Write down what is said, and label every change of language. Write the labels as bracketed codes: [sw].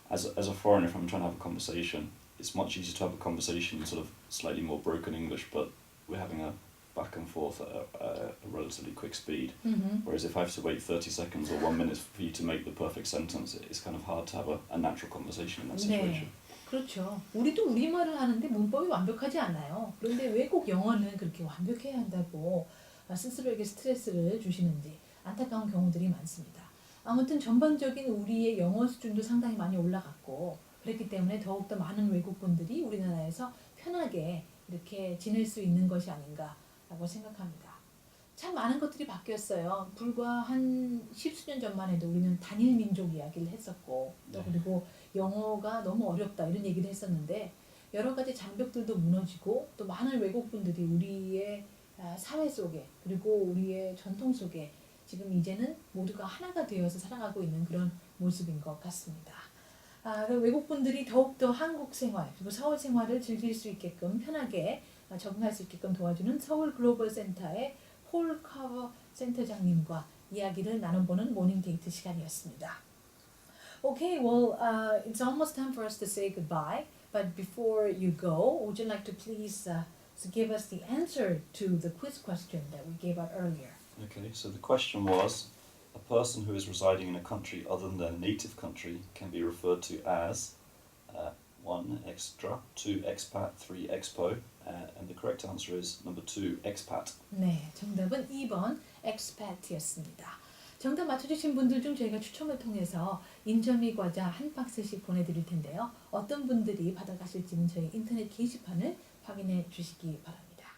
[en] as a foreigner, if I'm trying to have a conversation, it's much easier to have a conversation in sort of slightly more broken English, but we're having a back and forth at a relatively quick speed. Whereas if I have to wait 30 seconds or 1 minute for you to make the perfect sentence, it's kind of hard to have a natural conversation in that situation. [ko] 네. 그렇죠. 우리도 우리말을 하는데 문법이 완벽하지 않아요. 그런데 왜 꼭 영어는 그렇게 완벽해야 한다고 스스로에게 스트레스를 주시는지 안타까운 경우들이 많습니다. 아무튼 전반적인 우리의 영어 수준도 상당히 많이 올라갔고 그렇기 때문에 더욱더 많은 외국분들이 우리나라에서 편하게 이렇게 지낼 수 있는 것이 아닌가라고 생각합니다. 참 많은 것들이 바뀌었어요. 불과 한 10수년 전만 해도 우리는 단일 민족 이야기를 했었고 또 그리고 영어가 너무 어렵다 이런 얘기를 했었는데 여러 가지 장벽들도 무너지고 또 많은 외국분들이 우리의 사회 속에 그리고 우리의 전통 속에 지금 이제는 모두가 하나가 되어서 살아가고 있는 그런 모습인 것 같습니다. 외국분들이 더욱더 한국 생활 그리고 서울 생활을 즐길 수 있게끔 편하게 적응할 수 있게끔 도와주는 서울 글로벌 센터의 폴 카버 센터장님과 이야기를 나눠보는 모닝 데이트 시간이었습니다. [en] Okay, well, it's almost time for us to say goodbye. But before you go, would you like to please give us the answer to the quiz question that we gave out earlier? Okay, so the question was, a person who is residing in a country other than their native country can be referred to as 1. Extra, 2. Expat, 3. Expo, and the correct answer is number 2. Expat. [ko] 네, 정답은 2번 expat이었습니다. 정답 맞춰주신 분들 중 저희가 추첨을 통해서 인절미 과자 한 박스씩 보내드릴 텐데요. 어떤 분들이 받아가실지는 저희 인터넷 게시판을 확인해 주시기 바랍니다.